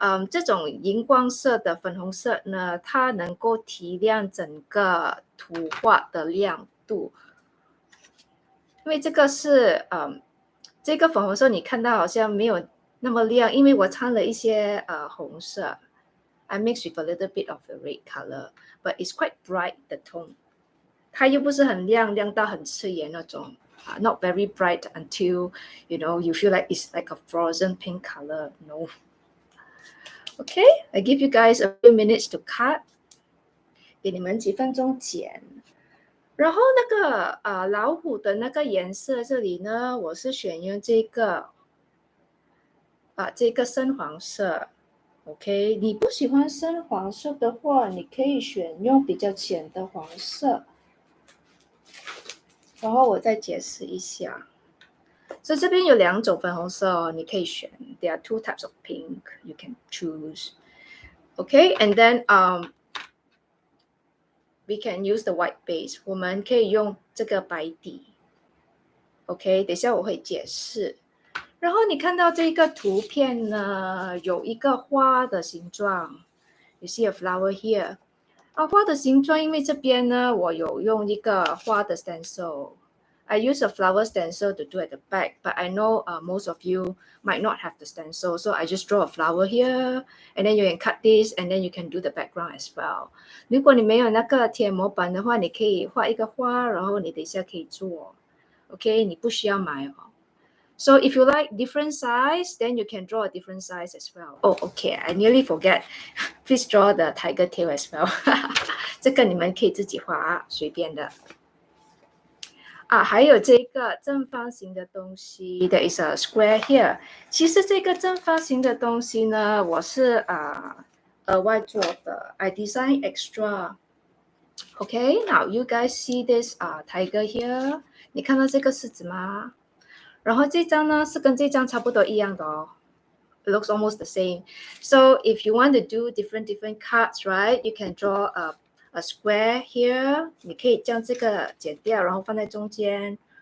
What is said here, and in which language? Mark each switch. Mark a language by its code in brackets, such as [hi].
[zh] 这种荧光色的粉红色呢，它能够提亮整个图画的亮度。因为这个是这个粉红色你看到好像没有那么亮，因为我掺了一些红色。 [en] I mix with a little bit of the red color, but it's quite bright the tone. [zh] 它又不是很亮到很刺眼那种。 [en] Not very bright until you feel like it's like a frozen pink color. No. Okay, I give you guys a few minutes to cut. [zh] 给你们几分钟剪。然后那个老虎的那个颜色这里呢，我是选用这个深黄色。 OK， 你不喜欢深黄色的话，你可以选用比较浅的黄色。然后我再解释一下，所以这边有2种粉红色哦，你可以选。 [en] There are 2 types of pink you can choose. Okay, and then we can use the white base. [zh] 我们可以用这个白底。OK， 等一下我会解释。然后你看到这个图片呢，有一个花的形状。 [en] You see a flower here. [zh] 花的形状，因为这边呢，我有用一个花的 stencil. [en] I use a flower stencil to do at the back, but I know most of you might not have the stencil, so I just draw a flower here, and then you can cut this, and then you can do the background as well. [zh] 如果你没有那个贴模板的话，你可以画一个花，然后你等一下可以做。 OK， 你不需要买哦。 [en] So if you like different size, then you can draw a different size as well. Oh, okay, I nearly forget. Please draw the tiger tail as well. [zh] 这个你们可以自己画，随便的。还有这个正方形的东西 ， [en] There is a square here. [zh] 其实这个正方形的东西呢，我是额外做的。 [en] I design extra. Okay, now you guys see this tiger here. [zh] 你看到这个狮子吗？然后这张呢是跟这张差不多一样的哦。 [en] It looks almost the same. So if you want to do different cards, right? You can draw a square here. [zh] 你可以将这个剪掉，然后放在中间。